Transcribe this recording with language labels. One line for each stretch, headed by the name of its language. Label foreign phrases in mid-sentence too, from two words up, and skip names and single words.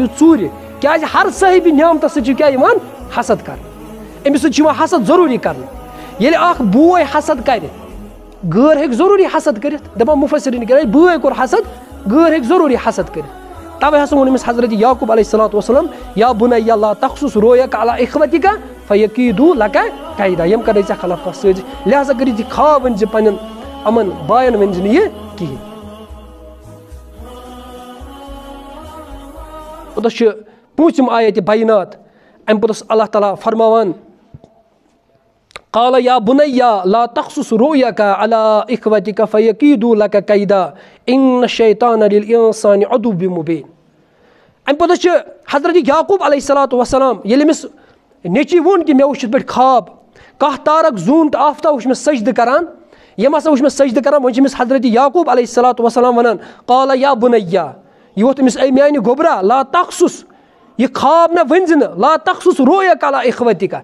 Kashmiri: ژوٗرِ کیٛازِ ہر صٲحبِ نعمتس سۭتۍ چھُ کیٛاہ یِوان حسد کرنہٕ أمِس سۭتۍ چھُ یِوان حسد ضروٗری کرنہٕ ییٚلہِ اکھ بوے حسد کرِ غٲر ہیٚکہِ ضروٗری حسد کٔرِتھ دَپان مُفسِریٖن کرام بٲے کوٚر حسد غٲر ہیٚکہِ ضروٗری حسد کٔرِتھ تَوے ہسا ووٚن أمِس حضرت یعقوٗب
Arabic: علیہ الصلوۃ والسلام یا بُنَیَّ لا تَخصُص رؤیَکَ علی اِخوَتِکَ فَیَکیٖدوٗ لَکَ کَیدا
Kashmiri: یِم کَرے ژےٚ خلاف کانٛہہ سٲزِش لہٰذا کٔرِتھ یہِ خاب ؤنۍ زِ پنٛنٮ۪ن یِمن باین ؤنۍ زِ نہٕ یہِ کِہیٖنۍ پوٚتُس چھِ پوٗژِم آیت بینات اَمہِ پوٚتُس اللہ تعالیٰ فرماوان
Arabic: قال یا بُنَیَّ لا تَخصُص رؤیَکَ علی اِخوَتِکَ فَیَکیٖدوٗ لَکَ کَیدا اِنَّ الشَّیطانَ لِلْاِنسانِ عَدُوٌّ مُبیٖن
Kashmiri: اَمہِ پوٚتُس چھِ حضرت یعقوٗب
Arabic: علیہ الصلوۃ والسلام
Kashmiri: ییٚلہِ أمِس نیٚچوۍ ووٚن کہِ مےٚ وٕچھ یِتھ پٲٹھۍ خاب کانٛہہ تارک زوٗن تہٕ آفتاب وٕچھ مےٚ سجدٕ کران یِم ہسا وٕچھ مےٚ سجدٕ کران وۄنۍ چھِ أمِس حضرت یعقوٗب
Arabic: علیہ الصلوۃ والسلام
Kashmiri: وَنان
Arabic: قال یا بُنَیَّ
Kashmiri: یہِ ووٚتھ أمِس اے میانہِ گوٚبرا
Arabic: لا تَخصُص
Kashmiri: یہِ خاب نہ ؤنۍ زِ نہٕ
Arabic: لا تَخصُص رؤیَکَ علی اِخوَتِکَ